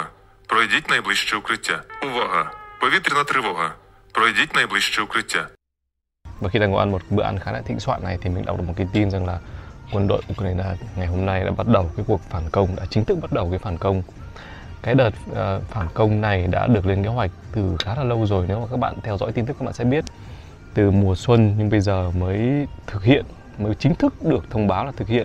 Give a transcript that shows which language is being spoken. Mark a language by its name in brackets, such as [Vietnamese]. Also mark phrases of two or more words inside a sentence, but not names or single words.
[Ukrainian] Пройдіть найближче укриття. Увага! Повітряна тривога. Пройдіть найближче укриття. [Vietnamese] Và khi đang ngồi ăn một bữa ăn khá là thịnh soạn này thì mình đọc được một cái tin rằng là quân đội Ukraine ngày hôm nay đã bắt đầu cái cuộc phản công, đã chính thức bắt đầu cái phản công. Cái đợt phản công này đã được lên kế hoạch từ khá là lâu rồi. Nếu mà các bạn theo dõi tin tức các bạn sẽ biết, từ mùa xuân nhưng bây giờ mới thực hiện, mới chính thức được thông báo là thực hiện.